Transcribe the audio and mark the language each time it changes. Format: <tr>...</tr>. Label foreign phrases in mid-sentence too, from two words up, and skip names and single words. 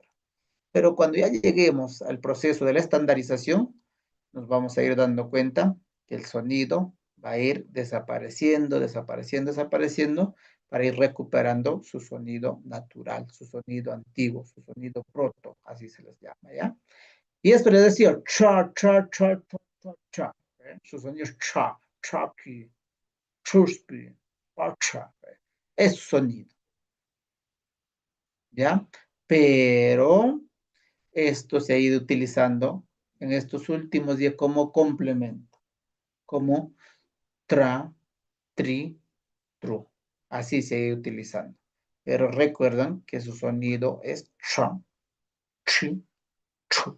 <es>Pero cuando ya lleguemos al proceso de la estandarización, nos vamos a ir dando cuenta que el sonido va a ir desapareciendo, desapareciendo, desapareciendo, para ir recuperando su sonido natural, su sonido antiguo, su sonido proto, así se les llama, ¿ya? Y esto le decía cha, cha, cha, cha, cha, cha, ¿eh? Su sonido es cha,</es> <qu>chaki, chuspi, pacha,</qu> <es>¿eh? Es su sonido, ¿ya? Pero esto se ha ido utilizando en estos últimos días como complemento, como tra, tri, tru. Así se ha ido utilizando. Pero recuerdan que su sonido es cha, chi, chu.</es>